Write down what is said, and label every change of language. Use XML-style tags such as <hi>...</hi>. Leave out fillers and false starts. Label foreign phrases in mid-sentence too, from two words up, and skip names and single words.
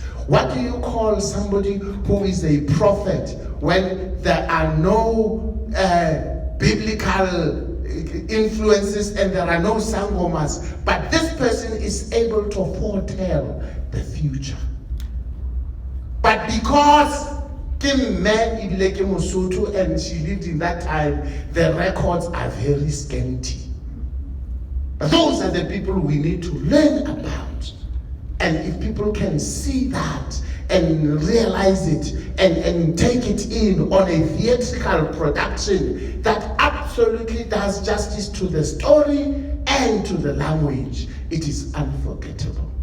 <en>What do you call somebody who is a prophet when there are no biblical influences and there are no sangomas, but this person is able to foretell the future? But because Kim Me</en> <st>ibile ke Mosotho</st> <en>and she lived in that time, the records are very scanty. But those are the people we need to learn about. And if people can see that and realize it and take it in on a theatrical production that absolutely does justice to the story and to the language, it is unforgettable.</en>